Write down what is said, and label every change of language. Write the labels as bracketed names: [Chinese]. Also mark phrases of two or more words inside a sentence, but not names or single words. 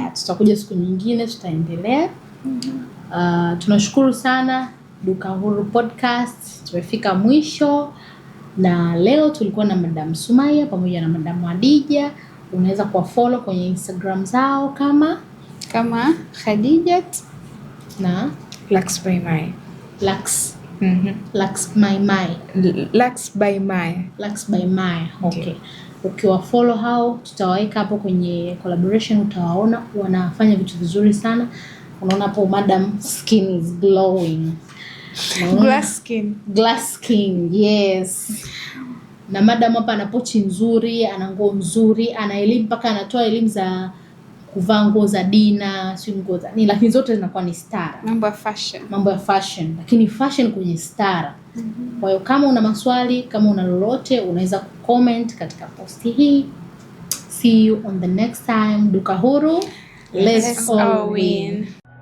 [Swahili] Tutakuja siku nyingine, tutaendelea. Tunashukuru sana Duka Huru Podcast. Tumefika mwisho. Na leo tulikuwa na Madam Sumaya pamoja na Madam Hadija. Unaweza kuwafollow kwenye Instagram zao kama Khadijat na Lux by Mai. Lux by Mai. Lux by Mai. Okay. Ukiwafollow hao tutawaweka hapo kwenye collaboration, utawaona wanafanya vitu vizuri sana. Unaona hapo Madam [English] skin is glowing. Glass skin. Yes. [Swahili] Na Madam hapa ana pochi nzuri, ana nguo nzuri, ana elimu mpaka anatoa elimu za kuvaa nguo za dina, si nguo za lakini zote zinakuwa ni stara. Mambo ya fashion, lakini fashion kwenye stara. Kwa hiyo kama una maswali, kama una lolote, unaweza kucomment katika posti hii. [English] See you on the next time. Duka Huru, let's all win.